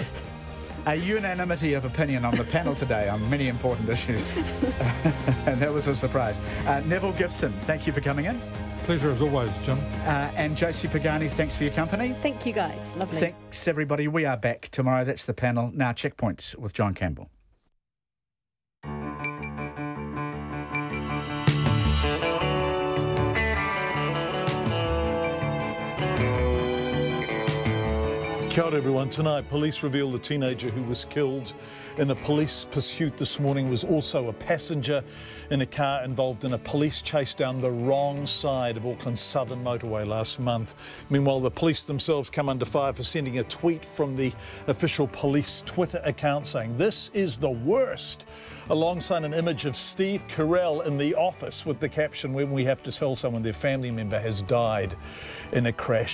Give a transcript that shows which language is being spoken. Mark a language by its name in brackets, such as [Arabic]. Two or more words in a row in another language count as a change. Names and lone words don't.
[English] A unanimity of opinion on the panel today on many important issues. And that was a surprise. Neville Gibson, thank you for coming in. Pleasure as always, Jim. And Josie Pagani, thanks for your company. Thank you, guys. Lovely. Thanks, everybody. We are back tomorrow. That's the panel. Now, Checkpoints with John Campbell. [Māori] Kia ora everyone. [English] Tonight, police reveal the teenager who was killed in a police pursuit this morning was also a passenger in a car involved in a police chase down the wrong side of Auckland's southern motorway last month. Meanwhile, the police themselves come under fire for sending a tweet from the official police Twitter account saying, "This is the worst," alongside an image of Steve Carell in The Office with the caption, "When we have to tell someone their family member has died in a crash."